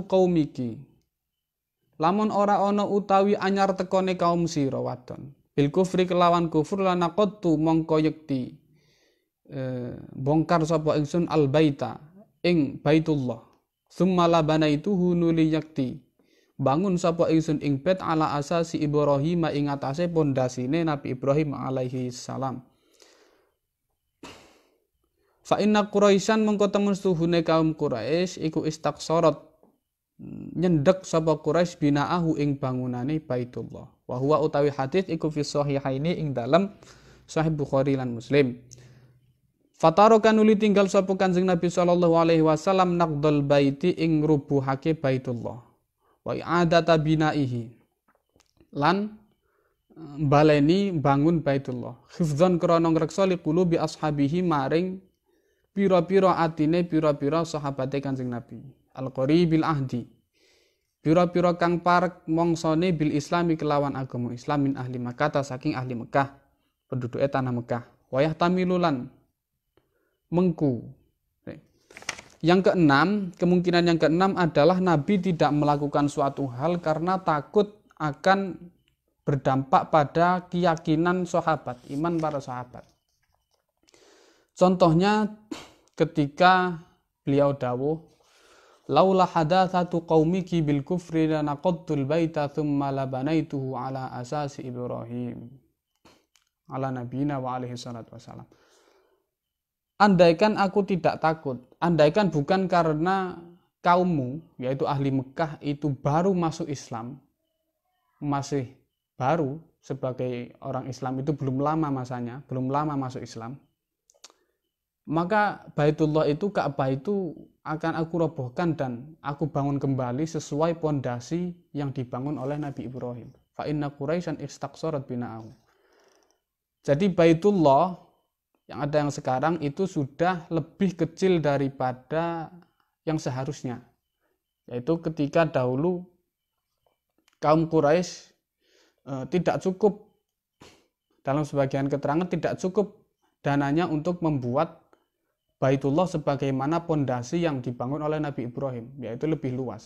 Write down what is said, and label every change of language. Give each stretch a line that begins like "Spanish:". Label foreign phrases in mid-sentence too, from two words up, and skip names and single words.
Javanese: qaumiki, lamun ora ana utawi anyar tekone kaum sira wadon,
Arabic: بالكفر
Javanese: kelawan kufur lanaqattu mongko yekti bongkar sapa ingsun
Arabic: البيت
Javanese: ing Baitullah,
Arabic: ثم لبنيته
Javanese: nuli yakti bangun sapa ingsun ing bait
Arabic: على أساس إبراهيم
Javanese: ing atase pondasine Nabi Ibrahim
Arabic: عليه السلام. فإن قريشا
Javanese: mengko temen suhune kaum Quraisy iku istaqsarat nyendek sapa Quraisy binaahu ing bangunane Baitullah.
Arabic: وهو
Javanese: utawi hadis iku
Arabic: في الصحيحين
Javanese: ing dalam Sahih Bukhari lan Muslim. Fatarokan nuli tinggal sapa Kanjeng Nabi
Arabic: صلى الله عليه وسلم نقض البيت
Javanese: ing rubuhake Baitullah.
Arabic: وإعادة بنائه
Javanese: lan baleni bangun Baitullah hifdzan krana ngreksa
Arabic: لقلوب أصحابه
Javanese: maring pira-pira atine pira-pira sahabate Kanjeng Nabi
Arabic: القريبي العهد
Javanese: pira-pira kang parek mongsone
Arabic: بالإسلام
Javanese: kelawan agama Islam
Arabic: من أهل مكة
Javanese: saking ahli Mekah
Indonesian: penduduk tanah Mekah. Wayah tamilulan mengku. Yang keenam, kemungkinan yang keenam adalah Nabi tidak melakukan suatu hal karena takut akan berdampak pada keyakinan sahabat, iman para sahabat. Contohnya ketika beliau dawuh,
Arabic: لولا حداثة قومك بالكفر لنقضت البيت ثم لبنيته على أساس إبراهيم. على نبينا وعليه الصلاة والسلام.
Indonesian: Andaikan aku tidak takut, andaikan bukan karena kaummu, yaitu ahli Mekah itu baru masuk Islam, masih baru sebagai orang Islam itu belum lama masanya, belum lama masuk Islam, maka Baitullah itu, Ka'bah itu akan aku robohkan dan aku bangun kembali sesuai pondasi yang dibangun oleh Nabi Ibrahim.
Arabic: فإن قريشا استقصرت بناءه.
Indonesian: Jadi Baitullah yang ada yang sekarang itu sudah lebih kecil daripada yang seharusnya. Yaitu ketika dahulu kaum Quraisy tidak cukup, dalam sebagian keterangan tidak cukup dananya untuk membuat Baitullah sebagaimana pondasi yang dibangun oleh Nabi Ibrahim, yaitu lebih luas.